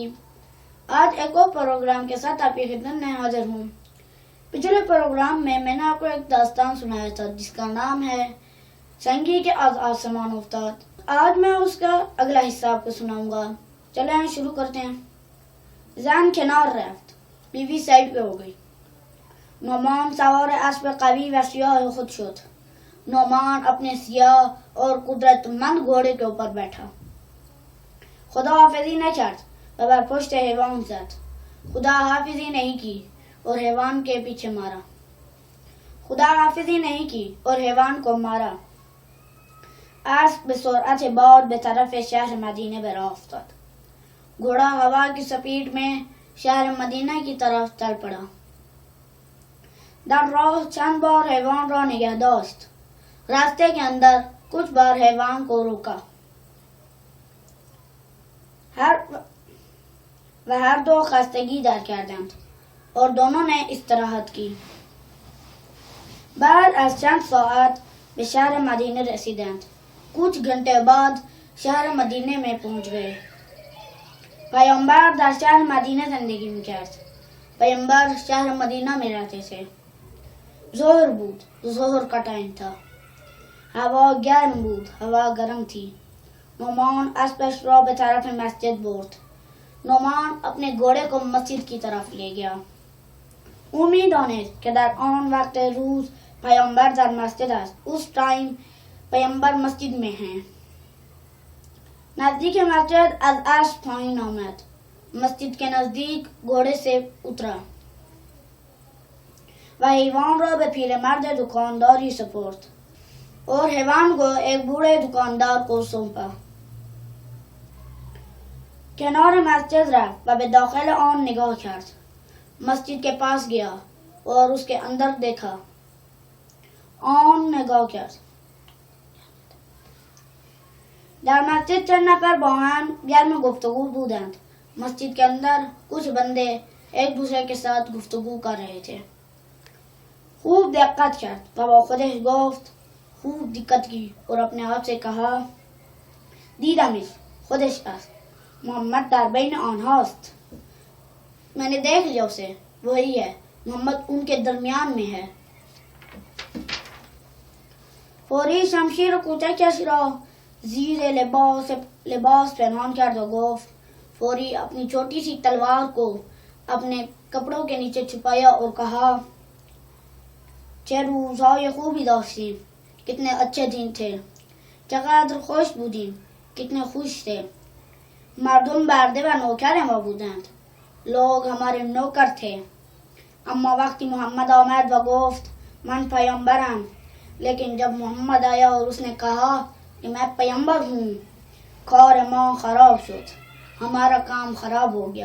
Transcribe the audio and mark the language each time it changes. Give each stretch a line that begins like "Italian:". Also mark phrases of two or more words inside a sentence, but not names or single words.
Urdu: آج ایک اور پروگرام کے ساتھ آپ کی خدمت میں حاضر ہوں۔ پچھلے پروگرام میں نے آپ کو ایک داستان سنایا تھا جس کا نام ہے سنگی کے آزاد سمان افتاد۔ آج میں اس کا اگلا حصہ آپ کو سناؤں گا۔ چلیں شروع کرتے ہیں۔
Persian: زن کنار رفت،
Urdu: بیوی سائڈ پہ ہو گئی۔
Persian: نعمان سوار اسب قوی و سیاہ خود شد۔
Urdu: نعمان اپنے سیاہ اور قدرت مند گھوڑے کے اوپر بیٹھا۔
Persian: خدا حافظی نہ کرد و بر پشت حیوان زد۔
Urdu: خدا حافظی نہیں کی اور حیوان کے پیچھے مارا۔ خدا حافظی نہیں کی اور حیوان کو مارا۔
Persian: اسب به سرعت باد به طرف شہر مدینه به راه افتاد۔
Urdu: گھوڑا ہوا کی سپیڈ میں شہر مدینہ کی طرف چل پڑا۔
Persian: در راه چند بار حیوان را نگه داشت۔
Urdu: راستے کے اندر کچھ بار حیوان کو روکا۔
Persian: ہر دو خستگی در کردند
Urdu: اور دونوں نے استراحت کی۔
Persian: بعد از چند ساعت به شہر مدینہ رسیدند۔
Urdu: کچھ گھنٹے بعد شہر مدینہ میں پہنچ گئے۔
Persian: پیامبر در شہر مدینہ زندگی میکرد۔
Urdu: پیامبر شہر مدینہ میں رہتے تھے۔
Persian: ظہر بود،
Urdu: ظہر کا ٹائم تھا۔
Persian: ہوا گرم بود،
Urdu: ہوا گرم تھی۔
Persian: نعمان اسبش را به طرف مسجد برد۔
Urdu: نعمان اپنے گھوڑے کو مسجد کی طرف لے گیا۔
Persian: او می‌دانست که در آن وقت روز پیامبر در مسجد است۔
Urdu: اس ٹائم پیامبر مسجد میں ہیں۔
Persian: نزدیک مسجد از اسب پایین آمد۔
Urdu: مسجد کے نزدیک گھوڑے سے اترا
Persian: و حیوان را به پیرمرد دکانداری سپرد
Urdu: اور حیوان کو ایک بوڑھے دکاندار کو سونپا۔
Persian: کنار مسجد رفت و به داخل آن نگاه کرد۔
Urdu: مسجد کے پاس گیا اور اس کے اندر دیکھا۔
Persian: آن نگاه کرد۔ در مسجد چند نفر با هم گرم گفتگو بودند۔
Urdu: مسجد کے اندر کچھ بندے ایک دوسرے کے ساتھ گفتگو کر رہے تھے۔ خوب دقت کرد و با خودش گفت، خوب دقت کی اور اپنے آپ سے کہا،
Persian: دیدمش، خودش است، محمد در بین آنهاست۔
Urdu: میں نے دیکھ لیا اسے، وہی ہے، محمد ان کے درمیان میں ہے۔
Persian: فوری شمشیر کوچکش را زیر لباس پنهان کرد و گفت،
Urdu: فوری اپنی چھوٹی سی تلوار کو اپنے کپڑوں کے نیچے چھپایا اور کہا،
Persian: چه روزهای خوبی داشتیم،
Urdu: کتنے اچھے دن تھے،
Persian: چقدر خوش بودیم،
Urdu: کتنے خوش تھے۔
Persian: مردم برده و نوکر ما بودند،
Urdu: لوگ ہمارے نوکر تھے۔
Persian: اما وقتی محمد آمد و گفت من پیامبرم،
Urdu: لیکن جب محمد آیا اور اس نے کہا کہ میں پیامبر ہوں،
Persian: کار ما خراب شد،
Urdu: ہمارا کام خراب ہو گیا۔